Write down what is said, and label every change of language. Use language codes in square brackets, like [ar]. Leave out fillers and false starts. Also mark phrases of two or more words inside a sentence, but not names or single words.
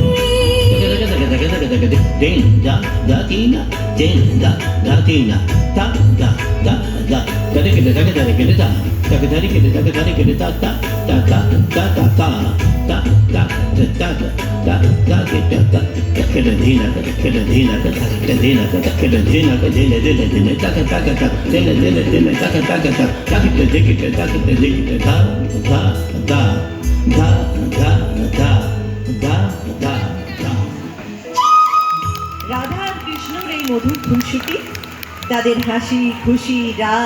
[bn] दिन दा दा तीना दिन दा दा तीना ता दा दा दा करे के दा ता तक धरी के ता धरी के ता ता ता ता ता ता ता ता ता ता ता ता के ता के धीना के धीना के धीना के धीना के धीने धीने धीने ता ता ता धीने धीने धीने ता ता ता ता के देखी के ता के देखी के धा धा धा धा धा धा धा धा রাধা আর কৃষ্ণর এই মধুর খুনসুটি, তাদের হাসি খুশি রাত